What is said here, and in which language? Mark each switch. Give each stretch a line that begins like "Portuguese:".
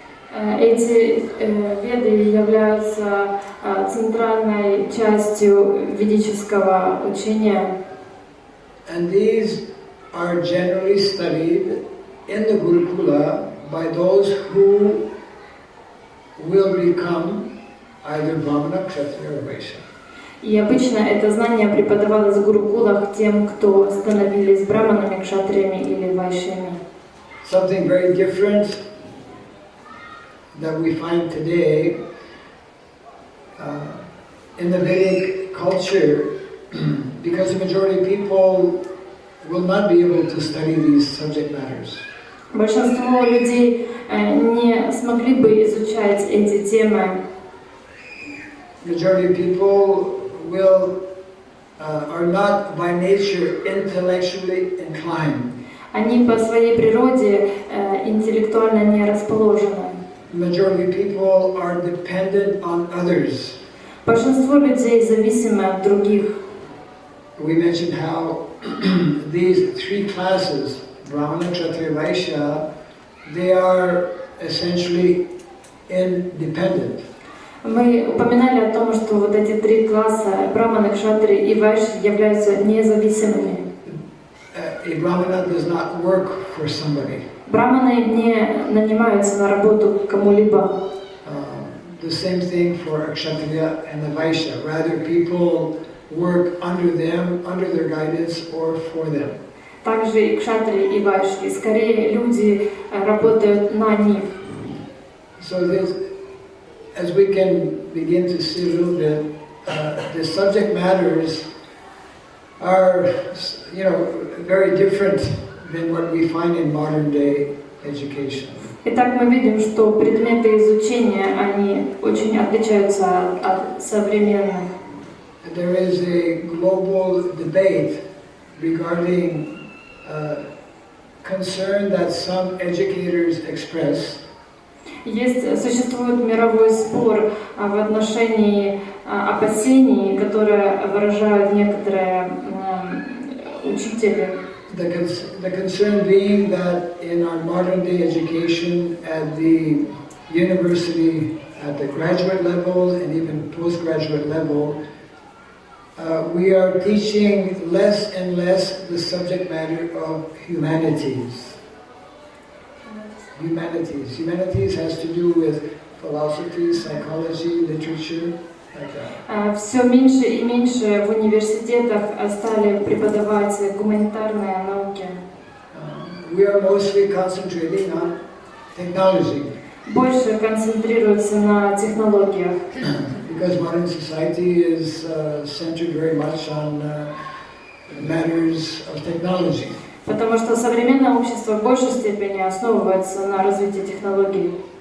Russian: Эти веды являются центральной частью ведического учения.
English: And these are generally studied in the Gurukula by those who will become either Brahmana, Kshatriya or Vaishya.
Russian: И обычно это знание преподавалось в гурукулах тем, кто становились браманами, кшатриями или вайшями.
English: Something very different that we find today in the Vedic culture, because the majority of people will not be able to study these subject matters.
Russian: Большинство людей не смогли бы изучать эти темы.
English: Majority of people are not by nature intellectually inclined.
Russian: Они по своей природе интеллектуально не расположены.
English: Majority of people are dependent on others.
Russian: Большинство людей зависимы от других.
English: We mentioned how these 3 classes, Brahmana, Kshatriya, Vaishya, they are essentially independent.
Russian: Мы упоминали о том, что вот эти 3 класса, браманы, кшатри и вайши, являются независимыми.
English: A Brahmana does not work for somebody.
Russian: Браманы не нанимаются на работу кому-либо.
English: The same thing for a Kshatriya and a Vaishya. Rather, people work under them, under their guidance, or for them.
Russian: Также и кшатри, и вайши. Скорее, люди работают на них.
English: So this, as we can begin to see a little bit, the subject matters are, very different than what we find in modern day education.
Russian: Итак, мы видим, что предметы изучения, они очень отличаются от современных.
English: There is a global debate regarding concern that some educators express.
Russian: Существует мировой спор в отношении опасений, которые выражают некоторые учители.
English: The concern being that in our modern day education at the university, at the graduate level and even postgraduate level, we are teaching less and less the subject matter of humanities. Humanities has to do with philosophy, psychology, literature, like that.
Russian: Все меньше и меньше в университетах стали преподавать гуманитарные науки.
English: We are mostly concentrating on technology.
Russian: Больше концентрируются на технологиях.
English: because modern society is centered very much on matters of technology.
Russian: Потому что современное общество в большей степени основывается на развитии технологий.